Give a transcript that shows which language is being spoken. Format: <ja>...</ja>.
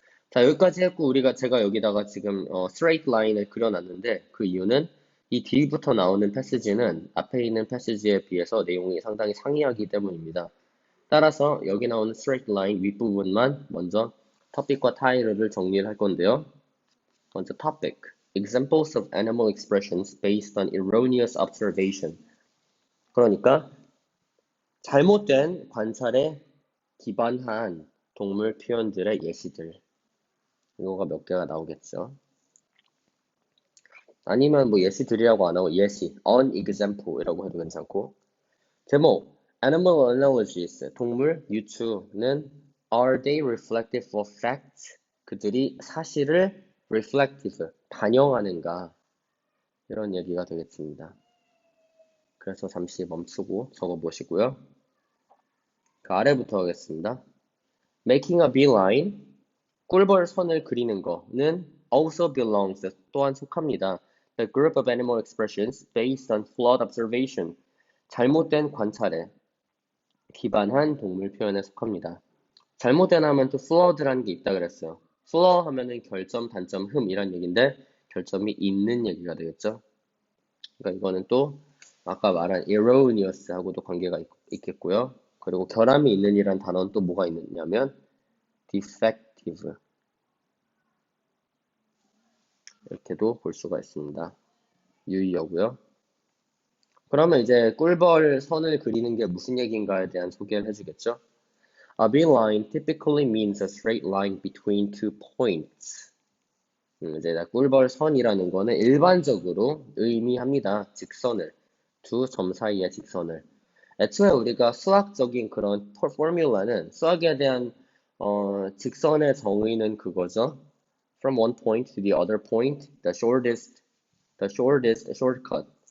<ko>자, 여기까지 했고 제가 여기다가 지금 straight line을 그려놨는데 그 이유는 이 뒤부터 나오는 패시지는 앞에 있는 패시지에 비해서 내용이 상당히 상이하기 때문입니다. 따라서 여기 나오는 straight line 윗부분만 먼저 topic과 title를 정리를 할 건데요.</ko> <en>먼저 topic, examples of animal expressions based on erroneous observation.</en> <ko>그러니까 잘못된 관찰에 기반한 동물 표현들의 예시들. 이거가 몇 개가 나오겠죠. 아니면 뭐 예시들이라고 안 하고 예시, an example이라고 해도 괜찮고. 제목,</ko> <en>animal analogies,</en> <ko>동물 유추는</ko> <en>are they reflective of facts?</en> <ko>그들이 사실을 reflective, 반영하는가? 이런 얘기가 되겠습니다. 그래서 잠시 멈추고 적어보시고요. 그 아래부터 하겠습니다.</ko> <en>making a beeline,</en> <ko>꿀벌선을 그리는 거는</ko> <en>also belongs,</en> <ko>또한 속합니다.</ko> <en>The group of animal expressions based on flawed observation,</en> <ko>잘못된 관찰에 기반한 동물 표현에 속합니다. 잘못된 하면 또 flawed라는 게 있다 그랬어요. flaw 하면은 결점, 단점, 흠이란 얘기인데 결점이 있는 얘기가 되겠죠. 그러니까 이거는 또 아까 말한 erroneous하고도 관계가 있겠고요. 그리고 결함이 있는 이란 단어는 또 뭐가 있느냐면 defective 이렇게도 볼 수가 있습니다. 유의어고요. 그러면 이제 꿀벌 선을 그리는 게 무슨 얘기인가에 대한 소개를 해주겠죠.</ko> <en>A beeline typically means a straight line between two points.</en> <ko>이제 꿀벌 선이라는 거는 일반적으로 의미합니다. 직선을, 두 점 사이의 직선을. 애초에 우리가 수학적인 그런 포뮬라는 수학에 대한 직선의 정의는 그거죠.</ko> <en>From one point to the other point, the shortest shortcut.</en>